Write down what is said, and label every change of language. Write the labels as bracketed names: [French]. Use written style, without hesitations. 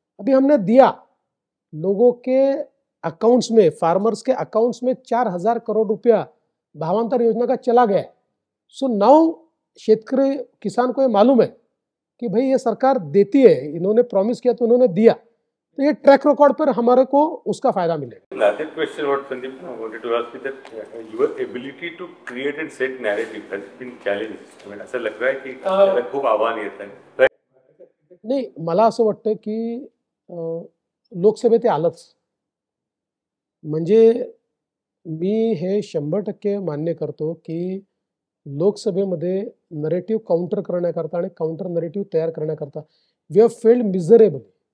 [Hindi] अभी हमने दिया, लोगों के अकाउंट्स में, फार्मर्स के अकाउंट्स में 4,000 करोड़ रुपया भावांतर योजना का चला गया है. सो नाउ शेतकरी किसान को ये मालूम है कि भाई ये सरकार देती है, इन्होंने प्रॉमिस किया तो उन्होंने दिया. तो ये ट्रैक रिकॉर्ड पर हमारे को उसका फायदा मिलेगा. [English] That question what Sandeep wanted to ask is that your ability to create and set narrative has been challenged. I mean, [Marathi] असं लग रहा है की त्याला खूप आव्हान येत आहे. नाही, मला असं वाटतं की लोकसभेत आलंच. म्हणजे मी हे 100% मान्य करतो की लोकसभेमध्ये नरेटिव्ह काउंटर करण्याकरता आणि काउंटर नरेटिव्ह तयार करण्याकरता [English] We have failed miserably.